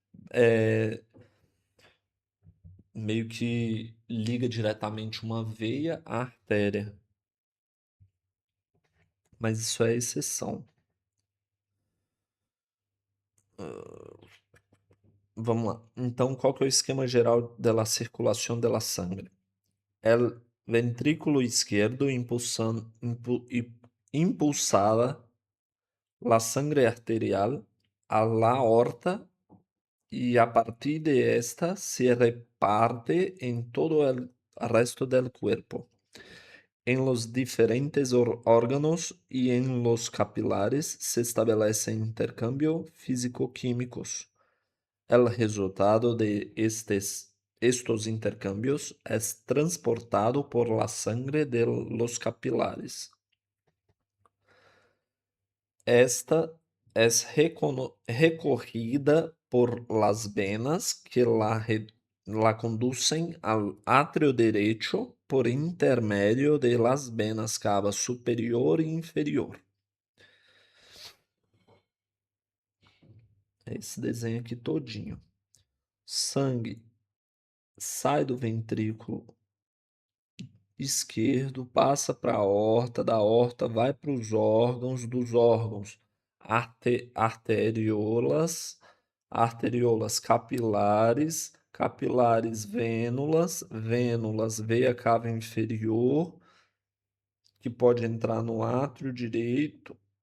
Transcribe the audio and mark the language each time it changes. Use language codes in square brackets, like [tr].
[pt] É, meio que liga diretamente uma veia à artéria, mas isso é exceção. Vamos lá. Então, qual que é o esquema geral da circulação da sangre? [es] El ventrículo izquierdo impulsada la sangre arterial a la aorta y a partir de esta se reparte en todo el resto del cuerpo, en los diferentes órganos y en los capilares se establece intercambio físico-químicos. El resultado de estos intercambios es transportado por la sangre de los capilares. Esta es recorrida por las venas que la conducen al atrio derecho por intermedio de las venas cava superior e inferior. [pt] É esse desenho aqui todinho. Sangue sai do ventrículo esquerdo, passa para a aorta, da aorta vai para os órgãos, dos órgãos, arteriolas, arteriolas capilares, capilares vênulas, vênulas veia cava inferior, que pode entrar no átrio direito,